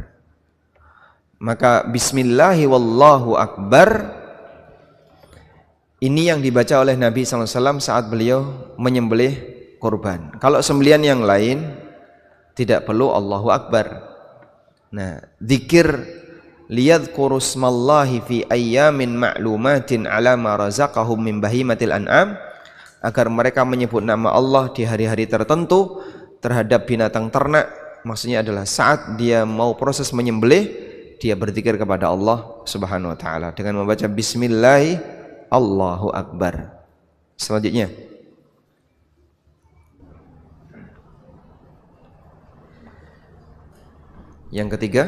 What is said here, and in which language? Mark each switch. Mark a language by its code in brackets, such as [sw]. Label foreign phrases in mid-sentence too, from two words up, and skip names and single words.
[id] Maka [ar] بسم الله والله أكبر [id] ini yang dibaca oleh Nabi SAW saat beliau menyembelih kurban. Kalau sembelihan yang lain tidak perlu [ar] الله أكبر. [id] Nah, zikir [ar] ليذكروا اسم الله في أيام معلومات على ما رزقهم من بهيمة الأنعام, [id] agar mereka menyebut nama Allah di hari-hari tertentu terhadap binatang ternak. Maksudnya adalah saat dia mau proses menyembelih, dia berzikir kepada Allah [ar] سبحانه وتعالى [id] dengan membaca [ar] بسم الله الله أكبر. [id] Selanjutnya, yang ketiga,